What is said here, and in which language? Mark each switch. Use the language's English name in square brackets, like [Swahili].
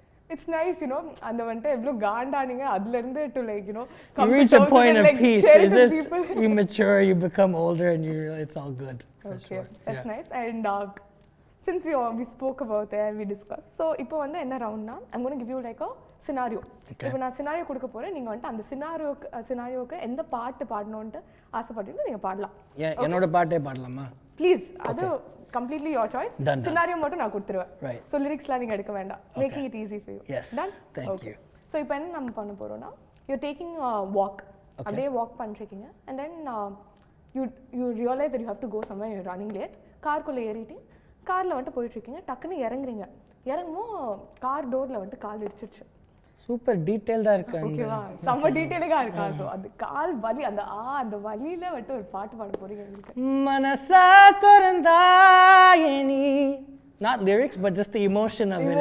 [English] It's nice, you know, and the one time to like, you know, you reach a point of peace. It's just you mature, you become older, and it's all good. For okay, sure. That's nice. And since we spoke about it and we discussed, so [Tamil] இப்போ வந்து என்ன ரவுண்ட்னா [English] I'm going to give you like a scenario. [Tamil] இப்போ நான் scenario கொடுக்க போறேன், நீங்க வந்து அந்த scenarioக்கு எந்த பாட்டு பாடணும்னு ஆசைப்பட்டீங்களோ நீங்க பாடலாம். என்னோட பாட்டே பாடலாமா? ப்ளீஸ், அது [English] completely your choice. [Tamil] Scenario மட்டும் நான் கொடுத்துருவேன். [English] Right. [Tamil] So lyricsலாம் நீங்க எடுக்க வேண்டாம். [English] Making it easy for you. Yes. Done? Thank you. So [Tamil] இப்போ என்ன நம்ம பண்ண போறோம்னா, [English] you're taking a walk. [Tamil] அப்படியே walk பண்ணிருக்கீங்க [English] and then you realize that you have to go somewhere, you're running late. [Tamil] கார்க்குள்ள ஏறிட்டு கார்ல வந்து போயிட்டு இருக்கீங்க, டக்குன்னு இறங்குறீங்க. இறங்குமோ கார் டோர்ல வந்து கால் இடிச்சிருச்சு. சூப்பர் டீடைல்டா இருக்கு. ஓகேவா? செம்ம டீடைலா இருக்கா? சோ அது கால் வலி, அந்த வலியில வந்து ஒரு பாட்டு பாட போறீங்க உங்களுக்கு. மனசா தரந்தாயனி, [English] not lyrics but just the emotion of it.